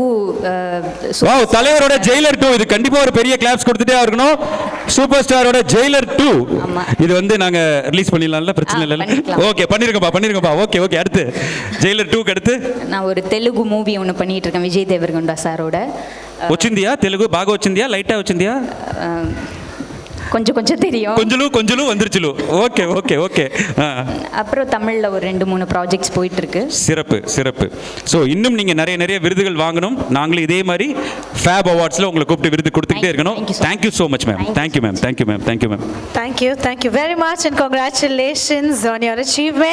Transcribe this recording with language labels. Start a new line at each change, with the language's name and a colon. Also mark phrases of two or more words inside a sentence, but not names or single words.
Tamil: தலைவரோட ஜெயிலர் 2 இது கண்டிப்பாக ஒரு பெரிய கிளாப்ஸ் கொடுத்துட்டே இருக்கணும். சூப்பர் ஸ்டாரோட ஜெயிலர் 2 இது நாங்கள் ரிலீஸ் பண்ணிடலாம்ல, பிரச்சனை இல்லை. ஓகே, பண்ணிருக்கப்பா. ஓகே. அடுத்து ஜெயிலர் 2க்கு அடுத்து நான் ஒரு தெலுங்கு மூவி ஒன்று பண்ணிட்டு இருக்கேன் விஜய் தேவர்கொண்டா சாரோட.
Telugu: వచ్చిందియా తెలుగు బాగా వచ్చిందియా లైటా వచ్చిందియా?
Tamil: கொஞ்சம் தெரியும். கொஞ்சம் வந்துருச்சுலு. ஓகே. அப்புறம் தமிழில் ஒரு 2-3 ப்ராஜெக்ட்ஸ் போயிட்டு இருக்கு. சிறப்பு. ஸோ இன்னும் நீங்கள் நிறைய விருதுகள் வாங்கணும். நாங்களும் இதே மாதிரி ஃபேப் அவார்ட்ஸில் உங்களை கூப்பிட்டு விருது கொடுத்துக்கிட்டே இருக்கணும்.
English: Thank you so much ma'am. Thank you ma'am. Thank you very much and congratulations on your achievement.